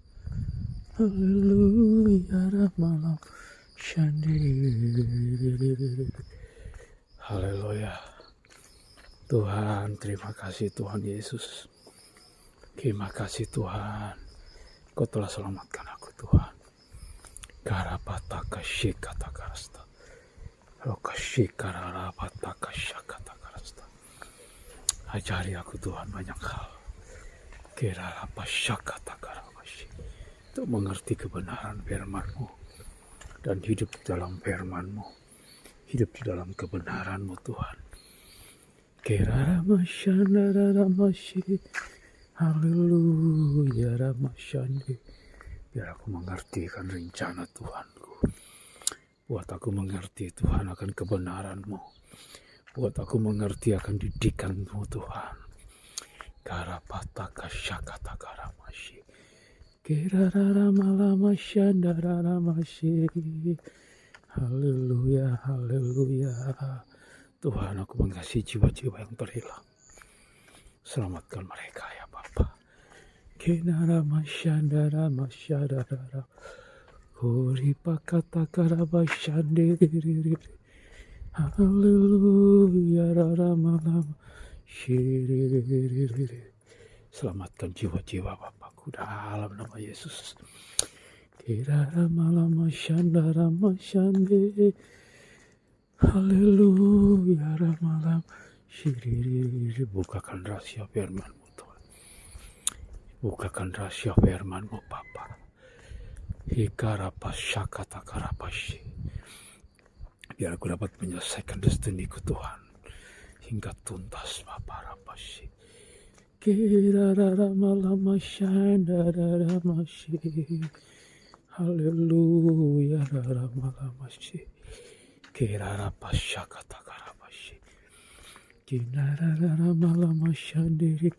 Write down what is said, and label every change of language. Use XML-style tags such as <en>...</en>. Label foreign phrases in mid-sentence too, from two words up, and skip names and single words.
<id>Haleluya malam syandiri. Haleluya. Tuhan, terima kasih Tuhan Yesus. Terima kasih Tuhan. Kau telah selamatkan aku Tuhan. Karapataka shikata karasta. Rokashika rapataka shakata karasta. Ajari aku Tuhan banyak hal. Kira apa shakata karamashi. Untuk mengerti kebenaran firman-Mu dan hidup dalam firman-Mu, hidup di dalam kebenaran-Mu Tuhan. Kira ramashanda ramashi. Haleluya ramashandi. Biar aku mengerti kan rencana Tuhanku. Buat aku mengerti Tuhan akan kebenaran-Mu. Buat aku mengerti akan didikan-Mu Tuhan. Karapataka syakata karamashi. Kirararamalamasyandararamasi. Haleluya, haleluya. Tuhan, aku mengasihi jiwa-jiwa yang terhilang. Selamatkan mereka ya Bapa. Kinaramasyandaramasyadarara. Kuripakatakarabasyandiriri. Haleluya, raramalamasyiriri. Selamatkan jiwa-jiwa Bapakku dalam nama Yesus. Kirara malam syandara masyande. Haleluya ramalam syiriri. Bukakan rahasia firman-Mu Tuhan. Bukakan rahasia firman-Mu Bapa. Hikarapas syakata karapashi. Biar aku dapat menyelesaikan destiniku Tuhan. Hingga tuntas Bapa rapashi. Kirararamalamasyandararamasi. Haleluya raramalamashi. Kirarapasyakatakaramashi. Kinararamalamasyandiri.</id>